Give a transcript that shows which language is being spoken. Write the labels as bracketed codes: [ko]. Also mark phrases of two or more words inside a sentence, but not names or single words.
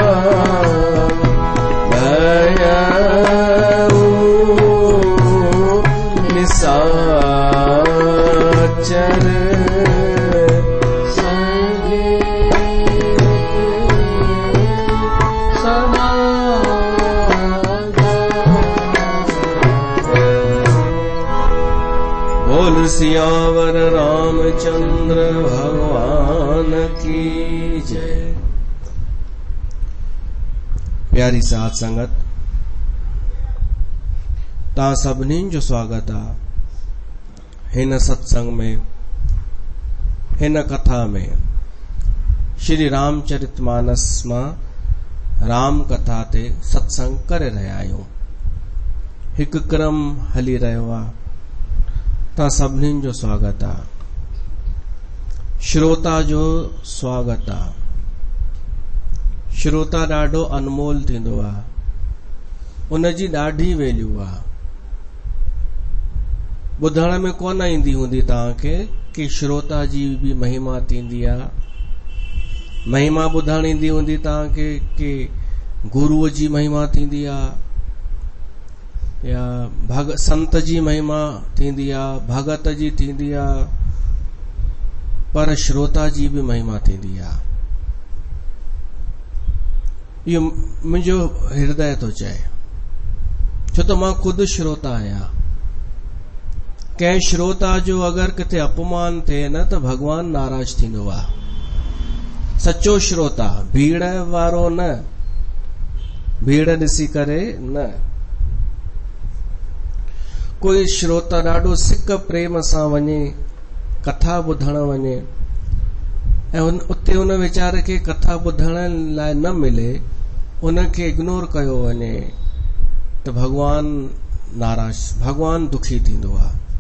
[hi] निशाचर बोल सियावर रामचंद्र भगवान की जय। [sd] प्यारी साथ संगत ता सभिनी जो स्वागत आ हिन सत्संग में, हिन कथा में। श्री रामचरितमानस मां राम कथा ते सत्संग करे रहिया आहियूं। हिकु क्रम हली रहियो आहे। ता सभिनी जो स्वागत आ। श्रोता जो स्वागत आ। श्रोता ॾाढो अनमोल थींदो आहे। उनजी ॾाढी वैल्यू आहे। ॿुधण में कोन ईंदी हूंदी तव्हांखे कि श्रोता जी भी महिमा थींदी आहे। महिमा ॿुधण ईंदी हूंदी तव्हांखे कि गुरुअ जी महिमा थींदी आहे या संत जी महिमा थींदी आहे, भगत जी थींदी आहे, पर श्रोता जी भी महिमा थींदी आहे। इहो मुंहिंजो हृदय थो चए, छो त मां खुद श्रोता आहियां। कंहिं श्रोता जो अगर किथे अपमान थिए न त भगवान नाराज थींदो आहे। सच्चो श्रोता, भीड़ वारो न, भीड़ ॾिसी करे न। कोई श्रोता ॾाढो सिक प्रेम सां वञे, कथा ॿुधण वञे, ऐं उते उन वीचारे खे कथा ॿुधण लाइ न मिले, उनखे इग्नोर कयो वञे, त भगवान नाराज, भगवान दुखी थींदो आहे।